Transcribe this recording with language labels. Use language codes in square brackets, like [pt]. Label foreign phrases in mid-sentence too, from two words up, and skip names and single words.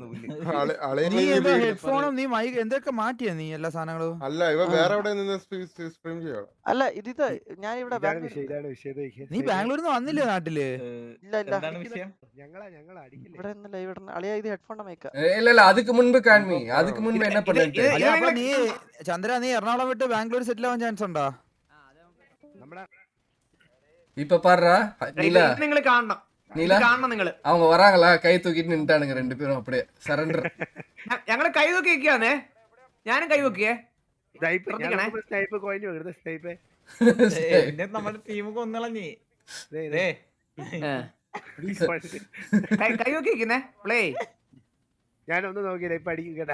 [ml] നീ എന്താ ഹെഡ്ഫോണും നീ മൈക്ക് എന്തൊക്കെ മാറ്റിയാ നീ എല്ലാ സാധനങ്ങളും? അല്ല ഇവ വേറെ എവിടെ നിന്ന് സ്ട്രീം ചെയ്യണം. അല്ല ഇത് ഞാൻ ഇവിടെ നീ ബാംഗ്ലൂരിൽ നിന്ന് വന്നില്ലേ നാട്ടില്? ഇല്ല ഇവിടെ ലൈവ് ഇടുന്ന അളിയാ. ഇത് ഹെഡ്ഫോണിന്റെ മൈക്കാ. [ta] இல்ல அதுக்கு முன்பு காண்மி, அதுக்கு முன்பு என்ன பண்ணிட்டு [ml] നീ ചന്ദ്ര നീ എറണാകുളം വിട്ട് ബാംഗ്ലൂർ സെറ്റിൽ ആവാൻ ചാൻസ് ഉണ്ടോ? [ta] இப்ப பாருடா நீலா, [ml] നിങ്ങൾ കാണണം, நீலா കാണണം നിങ്ങൾ. [ta] அவங்க வராங்களா? கை தூக்கிட்டு நின்னுட்டானுங்க ரெண்டு பேரும் அப்படியே சரண்டர். [ml] ഞങ്ങള് കൈ നോക്കി വെക്കാന്നേ, ഞാനും കൈ നോക്കിയേ. നമ്മുടെ ടീം കൊന്നളഞ്ഞി കൈ നോക്കി വെക്കുന്നേ പ്ലേ. ഞാനൊന്ന് നോക്കിയില്ല, ഇപ്പൊ അടിക്കും കേട്ടാ.